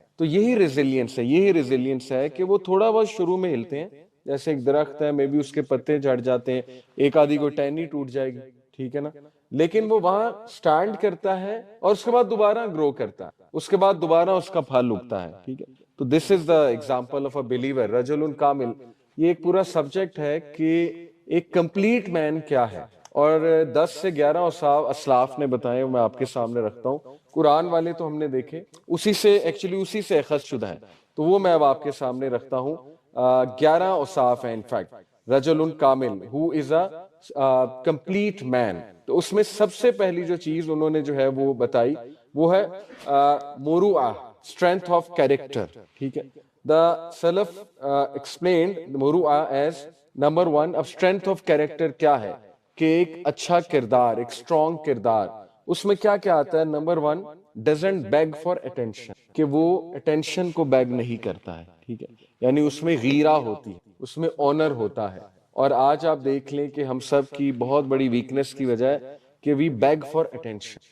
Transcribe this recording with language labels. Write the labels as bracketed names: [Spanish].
[Urdu] تو یہی ریزیلینس ہے, یہی ریزیلینس ہے کہ وہ تھوڑا بہت شروع میں ہلتے ہیں, جیسے ایک درخت ہے, میں بھی اس کے پتے جھڑ جاتے ہیں, ایک آدھی کو ٹہنی ٹوٹ جائے گی, ٹھیک ہے نا, لیکن وہ وہاں سٹینڈ کرتا ہے اور اس کے بعد دوبارہ گرو کرتا ہے, اس کے بعد دوبارہ اس کا پھل اگتا ہے, ٹھیک ہے. [English] تو this is the example of a believer, رجل کامل. [Urdu] یہ ایک پورا سبجیکٹ ہے کہ ایک کمپلیٹ مین کیا ہے, اور 10 سے 11 اسلاف نے بتائے, میں آپ کے سامنے رکھتا ہوں. قرآن والے تو ہم نے دیکھے, اسی سے ایکچولی اسی سے اخذ شدہ ہے, تو وہ میں اب آپ کے سامنے رکھتا ہوں. 11 اوصاف ہیں انفیکٹ, رجل کامل, [English] Who is a complete man. [Urdu] تو اس میں سب سے پہلی جو چیز انہوں نے جو ہے وہ بتائی وہ ہے مروءہ, اسٹرینتھ آف کیریکٹر, ٹھیک ہے. [English] The Salaf explained مروءہ as number 1. [Urdu] اب اسٹرینتھ آف کیریکٹر کیا ہے, کہ ایک اچھا کردار, ایک اسٹرانگ کردار. اس میں کیا کیا آتا ہے, number 1, [English] doesn't beg for attention, [Urdu] کہ وہ attention کو بیگ نہیں کرتا ہے, ٹھیک ہے, یعنی اس میں غیرہ ہوتی ہے, اس میں آنر ہوتا ہے. اور آج آپ دیکھ لیں کہ ہم سب کی بہت بڑی ویکنس کی وجہ ہے کہ [English] we beg for attention.